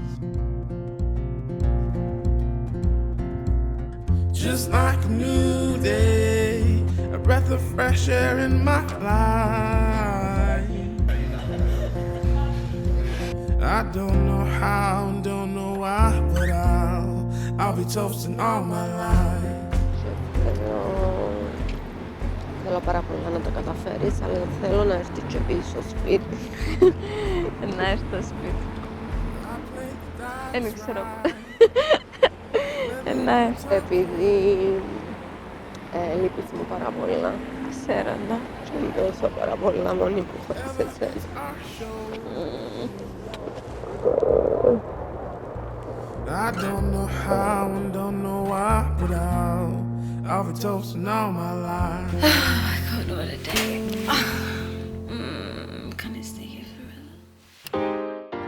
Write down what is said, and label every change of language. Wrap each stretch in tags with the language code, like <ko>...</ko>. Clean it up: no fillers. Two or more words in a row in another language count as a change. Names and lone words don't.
<en>Just like a new day, a breath of fresh air in my life. I don't know how, don't know why, but I'll be toasting all my life.</en> <el>Θέλω πάρα πολλά να τα καταφέρεις, αλλά θέλω να έρθεις και πίσω σπίτι. Να έρθω στο σπίτι. Δεν ξέρω. Ναι. Επειδή λείπεις μου πάρα πολλά. Ξέρω, ναι. Και νιώθω πάρα πολλά μόνη που χωρίς εσένα.</el> <en>I don't know how and don't know why, but I'll be toasting all my life. Oh my God, what a day. Can I stay here forever?</en>